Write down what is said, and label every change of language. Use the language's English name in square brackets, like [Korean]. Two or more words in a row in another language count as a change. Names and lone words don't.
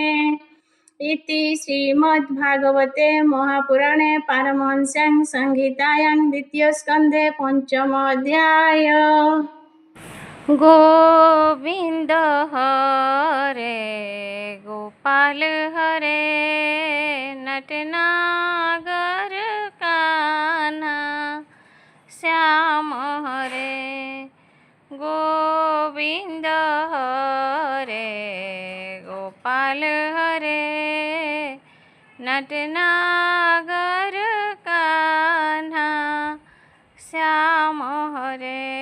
[Sanskrit] ଇତି ଶ୍ରୀମଦ୍ଭାଗବତେ ମହାପୁରାଣେ ପାରମହଂସ୍ୟାଂ ସଂହିତାୟାଂ ଦ୍ୱିତୀୟ ସ୍କନ୍ଧେ ପଞ୍ଚମ ଅଧ୍ୟାୟ। [Hindi] गोविंद हरे गोपाल हरे नटनागर कान्हा श्याम हरे। गोविंद हरे गोपाल हरे नटनागर कान्हा श्याम हरे।